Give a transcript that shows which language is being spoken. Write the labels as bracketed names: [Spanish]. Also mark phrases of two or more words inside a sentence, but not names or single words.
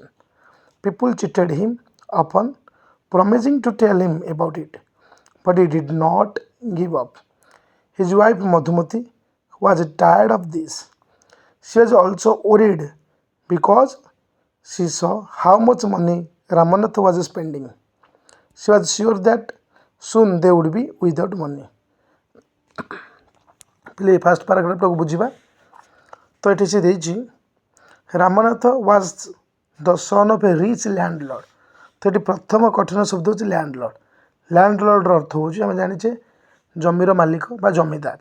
[English] People cheated him often, promising to tell him about it, but he did not give up. His wife Madhumati was tired of this. She was also worried because she saw how much money Ramanath was spending. She was sure that soon they would be without money. [Odia] ପିଲେ [English] first paragraph [Odia] ବୁଝିବା। ତ ଏଠି ସେ ଦେଇଛି [English] Ramnath was the son of a rich landlord. [Odia] ତ ଏଠି ପ୍ରଥମ କଠିନ ଶବ୍ଦ ହେଉଛି ଲ୍ୟାଣ୍ଡଲର୍ଡ଼। ଲ୍ୟାଣ୍ଡଲର୍ଡ଼ର ଅର୍ଥ ହେଉଛି ଆମେ ଜାଣିଛେ ଜମିର ମାଲିକ ବା ଜମିଦାର।